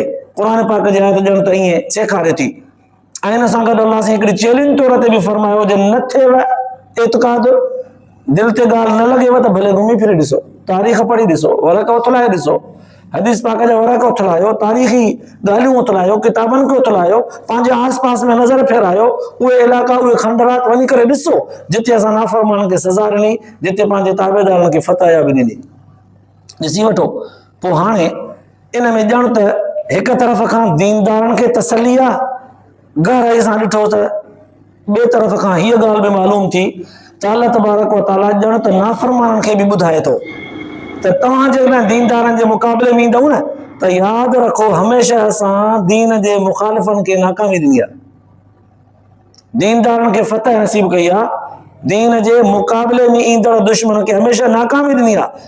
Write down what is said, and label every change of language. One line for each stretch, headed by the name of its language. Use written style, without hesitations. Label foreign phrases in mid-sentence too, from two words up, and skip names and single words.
Sindhi: क़ुर पाक जी आयत ॼण त ईअं सेखारे थी। ऐं हिन सां गॾु अल्लाह साईं हिकिड़ी चैलेंज तौर ते बि फरमायो, जे न थिएव एतिक़ाद, दिलि ते ॻाल्हि न लॻेव त भले घुमी फिरी ॾिसो, तारीख़ पढ़ी ॾिसो, वरक़ उथलाए ॾिसो, हदीस पाक जा वरक़ उथलायो, तारीख़ी ॻाल्हियूं उथलायो, किताबनि खे उथलायो, पंहिंजे आस पास में नज़र फेरायो, उहे इलाइक़ा, उहे खंडरात वञी करे ॾिसो जिते असां नाफ़रमाननि खे सज़ा ॾिनी, जिते पंहिंजे ताबेदारनि खे फतह बि ॾिनी, ॾिसी वठो। पोइ हाणे इन में ॼण त हिक तरफ़ खां दीनदारनि खे तसली आहे, गहराई सां ॾिठो त ॿिए तरफ़ खां हीअ ॻाल्हि बि मालूम थी त
Arabic: الله تبارك و تعالى
Sindhi: ॼण त नाफ़रमाननि खे बि ॿुधाए थो त तव्हां जेकॾहिं दीनदारनि जे मुक़ाबले में ईंदव न त यादि रखो, हमेशह असां दीन जे मुखालिफ़नि खे नाकामी ॾिनी आहे, दीनदारनि खे फतह नसीब कई आहे, दीन जे मुक़ाबले में ईंदड़ दुश्मन खे हमेशह नाकामी ॾिनी आहे।